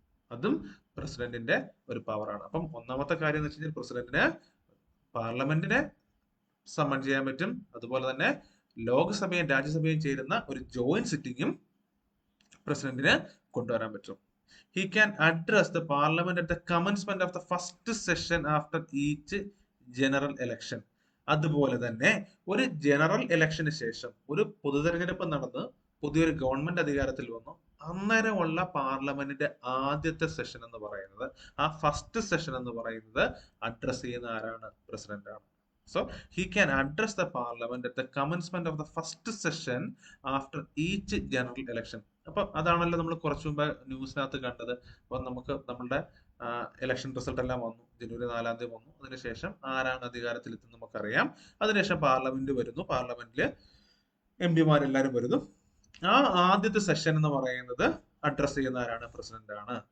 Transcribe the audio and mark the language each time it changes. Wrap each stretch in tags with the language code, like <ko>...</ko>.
<ml>അതും പ്രസിഡന്റിന്റെ ഒരു പവറാണ്. അപ്പം ഒന്നാമത്തെ കാര്യം എന്ന് വെച്ച് കഴിഞ്ഞാൽ പ്രസിഡന്റിന് പാർലമെന്റിനെ സമ്മൺ ചെയ്യാൻ പറ്റും, അതുപോലെ തന്നെ ലോകസഭയും രാജ്യസഭയും ചേരുന്ന ഒരു ജോയിന്റ് സിറ്റിംഗും പ്രസിഡന്റിന് കൊണ്ടുവരാൻ പറ്റും.</ml> <en>He can address the parliament at the commencement of the first session after each general election.</en> <ml>അതുപോലെ തന്നെ ഒരു ജനറൽ ഇലക്ഷന് ശേഷം ഒരു പൊതുതെരഞ്ഞെടുപ്പ് നടന്ന് പുതിയൊരു ഗവൺമെന്റ് അധികാരത്തിൽ വന്നു, അന്നേരമുള്ള പാർലമെന്റിന്റെ ആദ്യത്തെ സെഷൻ എന്ന് പറയുന്നത്, ആ ഫസ്റ്റ് സെഷൻ എന്ന് പറയുന്നത് അഡ്രസ് ചെയ്യുന്ന ആരാണ്? പ്രസിഡന്റ് ആണ്.</ml> <en>So he can address the parliament at the commencement of the first session after each general election.</en> <ml>അപ്പൊ അതാണല്ലോ നമ്മൾ കുറച്ചു മുമ്പ് ന്യൂസിനകത്ത് കണ്ടത്. അപ്പൊ നമുക്ക് നമ്മളുടെ ഇലക്ഷൻ റിസൾട്ട് എല്ലാം വന്നു, ജനുവരി 4-ാം തീയതി വന്നു. അതിനുശേഷം ആരാണ് അധികാരത്തിലെത്തുന്നത് നമുക്കറിയാം. അതിനുശേഷം പാർലമെന്റ് വരുന്നു, പാർലമെന്റില് എംപിമാരെല്ലാരും വരുന്നു. ആ ആദ്യത്തെ സെഷൻ എന്ന് പറയുന്നത് അഡ്രസ് ചെയ്യുന്ന ആരാണ്? പ്രസിഡന്റ് ആണ്.</ml>